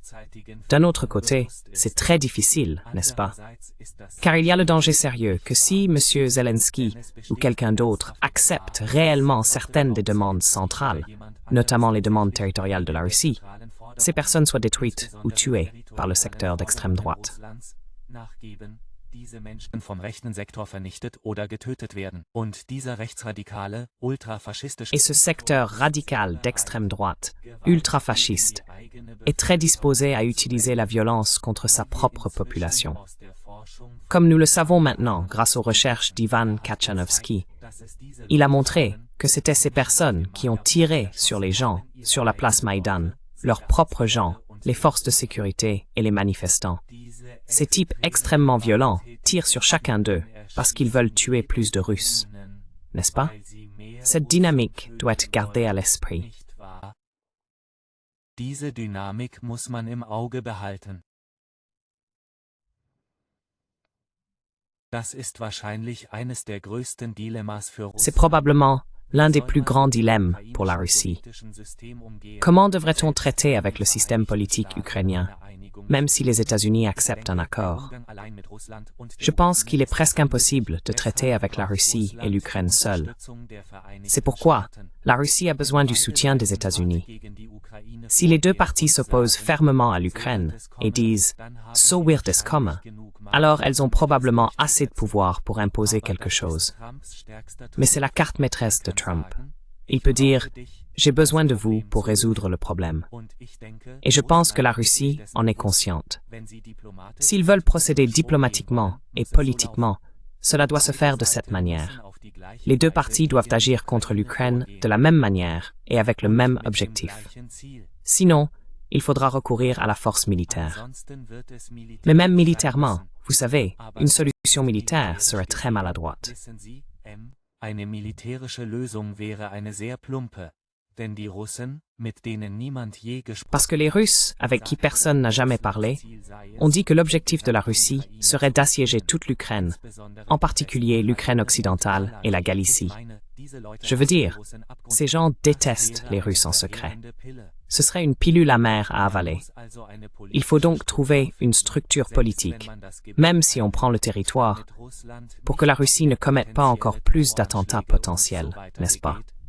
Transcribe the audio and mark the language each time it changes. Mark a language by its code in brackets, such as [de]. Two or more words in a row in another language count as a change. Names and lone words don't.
[fr] D'un autre côté, c'est très difficile, n'est-ce pas? Car il y a le danger sérieux que si M. Zelensky ou quelqu'un d'autre accepte réellement certaines des demandes centrales, notamment les demandes territoriales de la Russie, ces personnes soient détruites ou tuées par le secteur d'extrême droite. [de] Diese Menschen vom rechten Sektor vernichtet oder getötet werden. Und dieser rechtsradikale, ultrafaschistische [fr] Et ce secteur radical d'extrême droite, ultrafasciste, est très disposé à utiliser la violence contre sa propre population. Comme nous le savons maintenant grâce aux recherches d'Ivan Kachanovsky, il a montré que c'était ces personnes qui ont tiré sur les gens sur la place Maïdan, leurs propres gens, les forces de sécurité et les manifestants. Ces types extrêmement violents tirent sur chacun d'eux parce qu'ils veulent tuer plus de Russes, n'est-ce pas? Cette dynamique doit être gardée à l'esprit. [de] Diese Dynamik muss man im Auge behalten. Das ist wahrscheinlich eines der größten Dilemmas für [fr] C'est Russland. probablement l'un des plus grands dilemmes pour la Russie. Comment devrait-on traiter avec le système politique ukrainien, même si les États-Unis acceptent un accord? Je pense qu'il est presque impossible de traiter avec la Russie et l'Ukraine seuls. C'est pourquoi la Russie a besoin du soutien des États-Unis. Si les deux parties s'opposent fermement à l'Ukraine et disent « [de] so wird es kommen », [fr] alors elles ont probablement assez de pouvoir pour imposer quelque chose. Mais c'est la carte maîtresse de Trump. Il peut dire « j'ai besoin de vous pour résoudre le problème ». Et je pense que la Russie en est consciente. S'ils veulent procéder diplomatiquement et politiquement, cela doit se faire de cette manière. Les deux parties doivent agir contre l'Ukraine de la même manière et avec le même objectif. Sinon, il faudra recourir à la force militaire. Mais même militairement, vous savez, une solution militaire serait très maladroite. [de] Eine militärische Lösung wäre eine sehr plumpe, denn die Russen, mit denen niemand je gesprochen [fr] Parce que les Russes, avec qui personne n'a jamais parlé, ont dit que l'objectif de la Russie serait d'assiéger toute l'Ukraine, en particulier l'Ukraine occidentale et la Galicie. Je veux dire, ces gens détestent les Russes en secret. Ce serait une pilule amère à avaler. Il faut donc trouver une structure politique, même si on prend le territoire, pour que la Russie ne commette pas encore plus d'attentats potentiels, n'est-ce pas?